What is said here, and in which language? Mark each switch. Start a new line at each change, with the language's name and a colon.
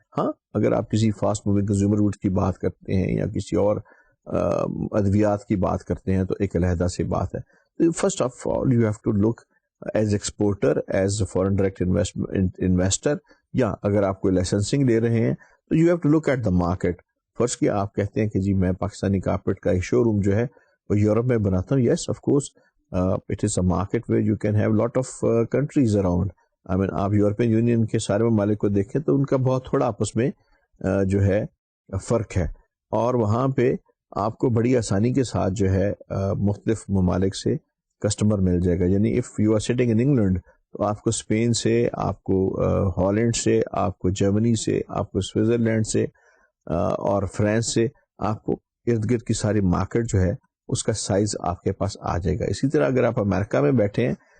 Urdu: ہاں, اگر آپ کسی فاسٹ موونگ کنزیومر گڈ کی بات کرتے ہیں یا کسی اور ادویات کی بات کرتے ہیں تو ایک علیحدہ سی بات ہے.
English: first of all you have to look as exporter, as foreign direct investor,
Urdu: یا اگر آپ کوئی لائسنسنگ لے رہے ہیں تو
English: You have to look at the market.
Urdu: First کیا آپ کہتے ہیں کہ جی میں پاکستانی کارپیٹ کا ایک شو روم جو ہے وہ یورپ میں بناتا ہوں.
English: Yes of course it is a market where you can have lot of countries around. I mean,
Urdu: آپ یورپین یونین کے سارے ممالک کو دیکھیں تو ان کا بہت تھوڑا آپس میں جو ہے فرق ہے, اور وہاں پہ آپ کو بڑی آسانی کے ساتھ جو ہے مختلف ممالک سے کسٹمر مل جائے گا. یعنی
English: if you are sitting in England
Urdu: تو آپ کو اسپین سے, آپ کو ہالینڈ سے, آپ کو جرمنی سے, آپ کو سوئٹزرلینڈ سے اور فرانس سے, آپ کو ارد گرد کی ساری مارکیٹ جو ہے اس کا سائز آپ کے پاس آ جائے گا. اسی طرح اگر آپ امریکہ میں بیٹھے ہیں